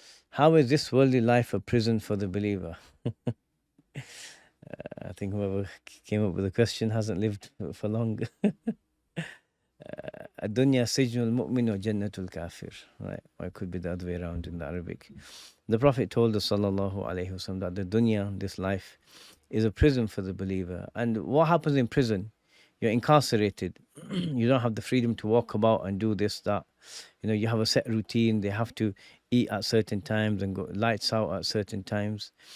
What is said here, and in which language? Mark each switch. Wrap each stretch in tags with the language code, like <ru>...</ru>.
<en>How is this worldly life a prison for the believer? I think whoever came up with the question hasn't lived for long.</en> <ar>الدنيا سجن المؤمن وجنة الكافر.</ar> <en>Right? Or it could be the other way around in the Arabic. The Prophet told us, sallallahu alaihi wasallam, that the dunya, this life, is a prison for the believer. And what happens in prison? You're incarcerated. You don't have the freedom to walk about and do this, that. You know, you have a set routine. They have to eat at certain times and go lights out at certain times.</en>